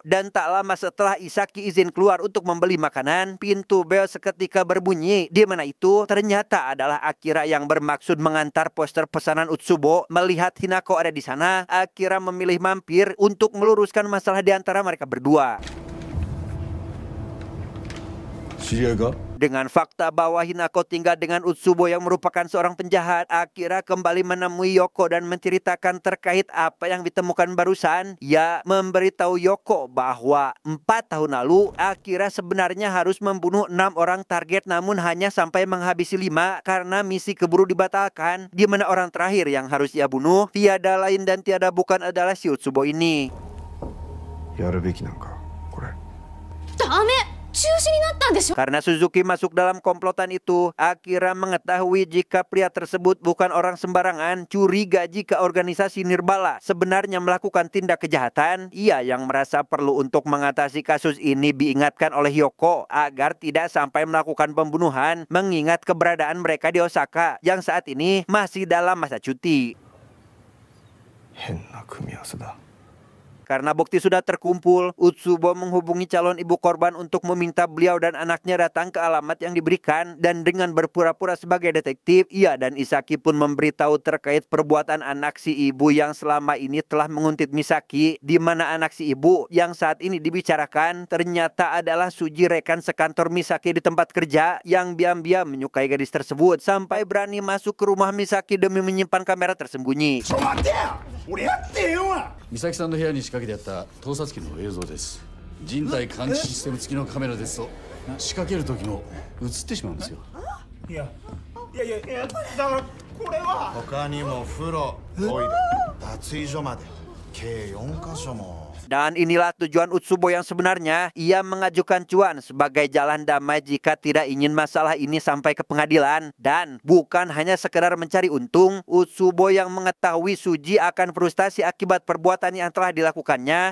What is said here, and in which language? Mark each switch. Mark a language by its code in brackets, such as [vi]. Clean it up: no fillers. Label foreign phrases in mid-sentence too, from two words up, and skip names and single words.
[id] Dan tak lama setelah Isaki izin keluar untuk membeli makanan, pintu bel seketika berbunyi. Di mana itu ternyata adalah Akira yang bermaksud mengantar poster pesanan Utsubo. Melihat Hinako ada di sana, Akira memilih mampir untuk meluruskan masalah di antara mereka berdua. [ja] 知り合いか？ [id] Dengan fakta bahwa Hinako tinggal dengan Utsubo yang merupakan seorang penjahat, Akira kembali menemui Yoko dan menceritakan terkait apa yang ditemukan barusan. Ia memberitahu Yoko bahwa 4 tahun lalu Akira sebenarnya harus membunuh 6 orang target namun hanya sampai menghabisi 5 karena misi keburu dibatalkan. Di mana orang terakhir yang harus ia bunuh tiada lain dan tiada bukan adalah si Utsubo ini. [ja] やるべきなんかこれ。ダメ、中止になったんでしょ。 [id] Karena Suzuki masuk dalam komplotan itu, Akira mengetahui jika pria tersebut bukan orang sembarangan, curiga jika organisasi Nirbala sebenarnya melakukan tindak kejahatan. Ia yang merasa perlu untuk mengatasi kasus ini diingatkan oleh Yoko agar tidak sampai melakukan pembunuhan, mengingat keberadaan mereka di Osaka yang saat ini masih dalam masa cuti. [ja] 変な組み合わせだ。 [id] Karena bukti sudah terkumpul, Utsubo menghubungi calon ibu korban untuk meminta beliau dan anaknya datang ke alamat yang diberikan. Dan dengan berpura-pura sebagai detektif, ia dan Isaki pun memberitahu terkait perbuatan anak si ibu yang selama ini telah menguntit Misaki. Di mana anak si ibu yang saat ini dibicarakan ternyata adalah Suji, rekan sekantor Misaki di tempat kerja yang diam-diam menyukai gadis tersebut sampai berani masuk ke rumah Misaki demi menyimpan kamera tersembunyi. [ja] 美咲さんの部屋に仕掛けてやった盗撮機の映像です。人体感知システム付きのカメラですと仕掛ける時も映ってしまうんですよ。いやだからこれは。他にも風呂、トイレ、脱衣所まで計4カ所も。 [id] Dan inilah tujuan Utsubo yang sebenarnya. Ia mengajukan cuan sebagai jalan damai jika tidak ingin masalah ini sampai ke pengadilan. Dan bukan hanya sekedar mencari untung, Utsubo yang mengetahui Suji akan frustasi akibat perbuatan yang telah dilakukannya.